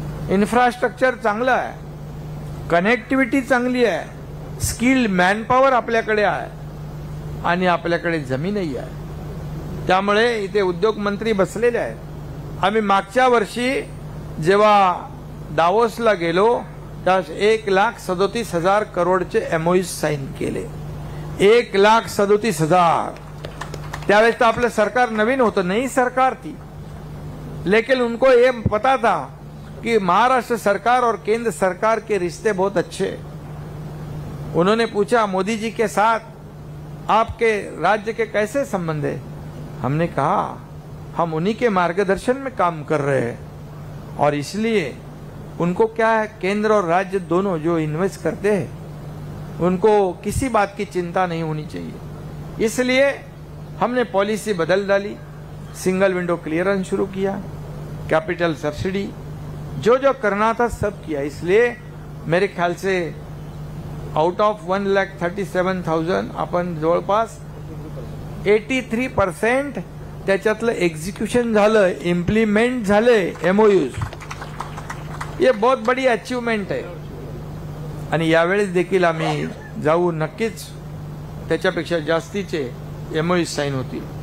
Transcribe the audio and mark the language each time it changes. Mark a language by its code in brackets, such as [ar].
[mr] Infrastructure चांगलं आहे, connectivity चांगली आहे, स्किल्ड मॅनपॉवर आपल्याकडे आहे आणि आपल्याकडे जमीनही आहे। त्यामुळे इथे उद्योग मंत्री बसलेले आहेत। आम्ही मागच्या वर्षी जेव्हा दावोसला गेलो त्यावेळेस 1,37,000 करोडचे MOUs साईन केले। 1,37,000। त्यावेळेस तर आपलं सरकार नवीन होतं, [hi] नई सरकार थी, लेकिन उनको ये पता था कि महाराष्ट्र सरकार और केंद्र सरकार के रिश्ते बहुत अच्छे। उन्होंने पूछा, मोदी जी के साथ आपके राज्य के कैसे संबंध है? हमने कहा, हम उन्हीं के मार्गदर्शन में काम कर रहे हैं और इसलिए उनको क्या है, केंद्र और राज्य दोनों जो इन्वेस्ट करते हैं उनको किसी बात की चिंता नहीं होनी चाहिए। इसलिए हमने पॉलिसी बदल डाली, सिंगल विंडो क्लियरेंस शुरू किया, कैपिटल सब्सिडी, जो जो करना था सब किया। इसलिए मेरे ख्याल से [mr] आउट ऑफ 1,37,000 आपण जवळपास 83% त्याच्यातलं एक्झिक्युशन झालं, इम्प्लिमेंट झाले MOUs। [hi] ये बहुत बड़ी [mr] अचीवमेंट आहे आणि यावेळेस देखील आम्ही जाऊ, नक्कीच त्याच्यापेक्षा जास्तीचे MOUs साईन होतील।